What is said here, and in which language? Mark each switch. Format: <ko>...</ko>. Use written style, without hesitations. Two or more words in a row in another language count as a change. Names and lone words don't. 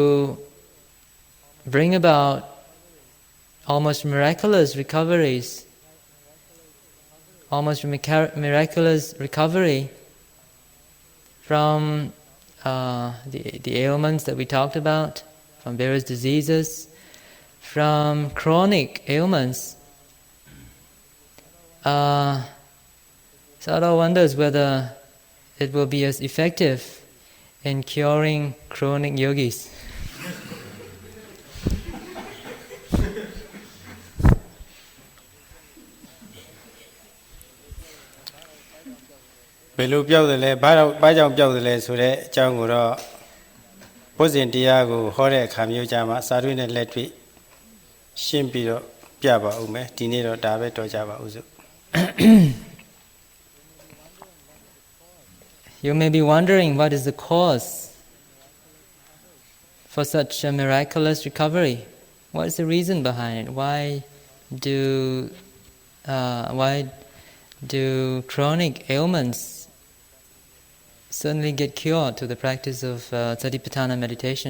<en>bring about almost miraculous recovery from the ailments that we talked about, from various diseases, from chronic ailments. Sayadaw wonders whether it will be as effective in curing chronic yogis.</en> <my>ဘယ်လိုပြောတယ်လဲ၊ ဘာကြောင့်ပြောတယ်လဲ ဆို တဲ့အကြောင်းကိုတော့ဘုဇင်တရားကိုဟောတဲ့အခါမျိုးကြမှာစာရွေးနဲ့လက်တွေ့ရှင်းပြီးတော့ပြပါဦးမယ်ဒီနေ့တော့ဒါပဲတော်ကြပါဦးစို့</my> <en>You may be wondering what is the cause for such a miraculous recovery. What is the reason behind it? Why do chronic ailments suddenly get cured to the practice of Satipatthana meditation?</en>